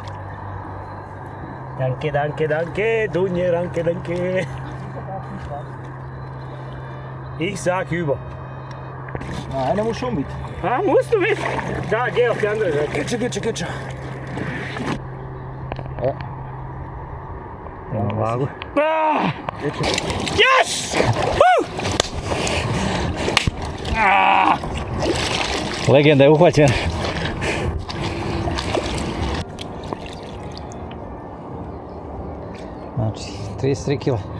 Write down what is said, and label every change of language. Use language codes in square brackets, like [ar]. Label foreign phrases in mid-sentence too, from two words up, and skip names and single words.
[de] Danke, danke, danke, Dunje, danke, danke. Ich sag über. Nein, der muss schon mit. Ah, musst du mit? Da, geh auf die andere Seite. Geht schon. [hr] Vagu. Ah! [en] Yes! Woo! Ah! [hr] Legenda je uhvaćena. Znači, 33 kg.